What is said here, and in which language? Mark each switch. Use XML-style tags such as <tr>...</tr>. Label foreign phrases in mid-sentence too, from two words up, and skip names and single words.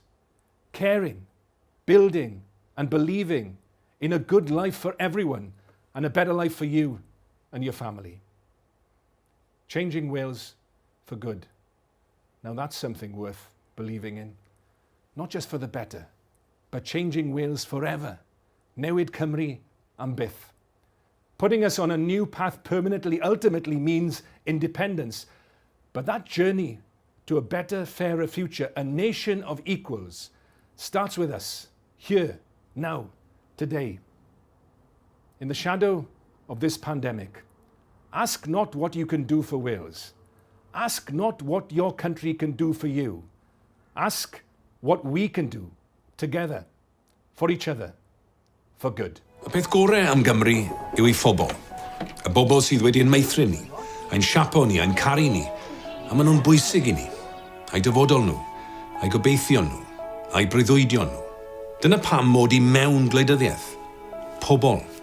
<en>Caring, building and believing in a good life for everyone and a better life for you and your family. Changing Wales for good. Now that's something worth believing in. Not just for the better, but changing Wales forever.</en> <cy>Newid Cymru am byth.</cy> <en>Putting us on a new path permanently, ultimately means independence. But that journey to a better, fairer future, a nation of equals, starts with us, here, now, today. In the shadow of this pandemic, ask not what you can do for Wales. Ask not what your country can do for you. Ask what we can do together, for each other, for good.</en> <cy>Y peth gorau am Gymru yw ei phobl. Y bobl sydd wedi ein meithrin ni, ein siapo ni, ein caru ni, a maen nhw'n bwysig I ni. A'i dyfodol nhw, a'i gobeithio nhw, a'i breuddwydio nhw. Dyna pam mod I mewn gwleidyddiaeth. Pobl.</cy>